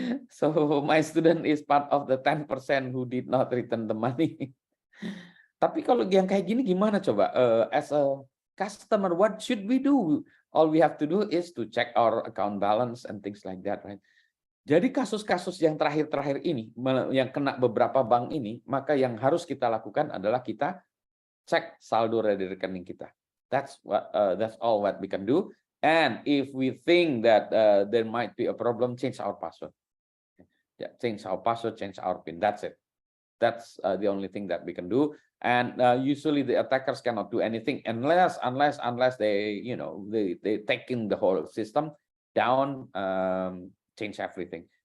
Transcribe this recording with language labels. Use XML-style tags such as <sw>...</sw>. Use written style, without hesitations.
<en>So my student is part of the 10% who did not return the money.</en> <id>Tapi kalau yang kayak gini gimana coba?</id> <en>As a customer, what should we do? All we have to do is to check our account balance and things like that, right?</en> <id>Jadi kasus-kasus yang terakhir-terakhir ini, yang kena beberapa bank ini, maka yang harus kita lakukan adalah kita cek saldo dari rekening kita.</id> <en>That's all what we can do. And if we think that there might be a problem, change our password. Yeah, change our password, change our PIN. That's it. That's the only thing that we can do. And usually the attackers cannot do anything unless they, you know, they taking the whole system down, change everything.</en>